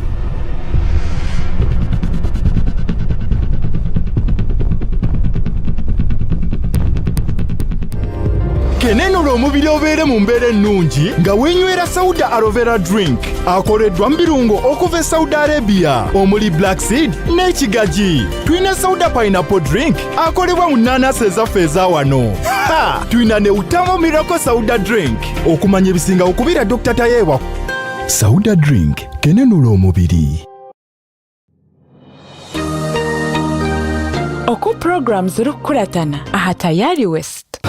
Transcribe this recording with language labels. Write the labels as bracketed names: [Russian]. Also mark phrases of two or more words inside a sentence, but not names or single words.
[Ganda] kenenura omubiri obeere mu mbeera ennungi nga weenywera Sauda Aloe Vera Drink akoleddwa mu birungo okuva e Saudi Arabia omuli [English] black seed [Ganda] n'ekigaji. Tuyina Sauda Pineapple Drink akolebwa mu nnaanasi ezaffe eza wano. Tuyina ne Utamo Miracle Sauda Drink okumanya ebisinga okubira Dr. Tayewa. Sauda Drink kenenura omubiri. [Nyankole] Oku programs rukuratana aha tayari West.